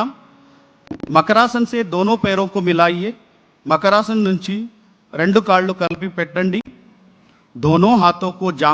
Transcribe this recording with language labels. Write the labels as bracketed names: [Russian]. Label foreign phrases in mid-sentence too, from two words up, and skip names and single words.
[Hindi] मकरासन से दोनों पैरों को मिलाइए. [Telugu] मकरासन నుంచి రెండు కాళ్ళు కలిపి పెట్టండి. [Hindi] दोनों हाथों को जांग